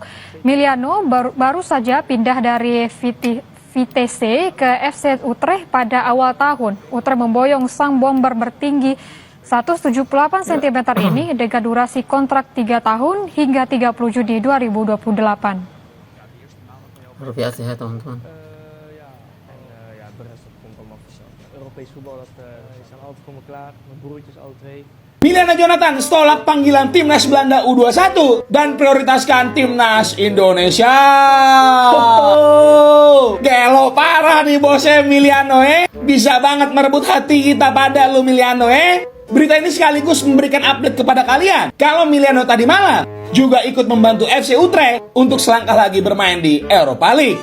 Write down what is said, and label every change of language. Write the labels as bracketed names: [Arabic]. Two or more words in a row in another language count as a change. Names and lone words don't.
[Indonesian] Emiliano baru saja pindah dari Vitesse ke FC Utrecht pada awal tahun. Utrecht memboyong sang bomber bertinggi 178 cm ini dengan durasi kontrak 3 tahun hingga 30 Juni 2028. Luar biasa ya teman-teman. [Dutch] Europees voetbal, dat staan altijd voor me klaar. Mijn broertjes alle twee. [Indonesian] Emiliano Jonathans tolak panggilan timnas Belanda U21 dan prioritaskan timnas Indonesia. Gelo parah nih bosnya Emiliano Bisa banget merebut hati kita pada lu Emiliano Berita ini sekaligus memberikan update kepada kalian kalau Emiliano tadi malam juga ikut membantu FC Utrecht untuk selangkah lagi bermain di Europa League.